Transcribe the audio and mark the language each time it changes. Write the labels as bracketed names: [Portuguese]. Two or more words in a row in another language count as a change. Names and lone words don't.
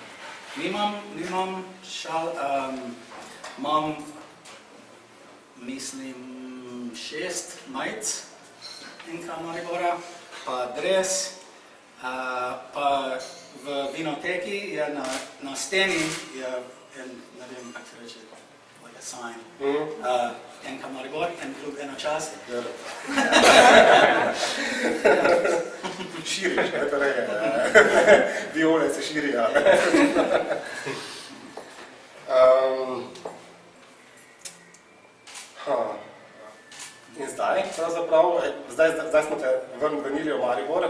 [Slovenian] Nimam šal, imam, mislim, 6 majic NK Maribora, pa dres, pa v vinoteki je na steni je en, ne vem, kako se reče, [English] like a sign, [Slovenian] NK Maribor, en klub, eno čas. Širiš, ne, torej, viole se širijo. In zdaj, pravzaprav, zdaj smo te vrnili v Maribor.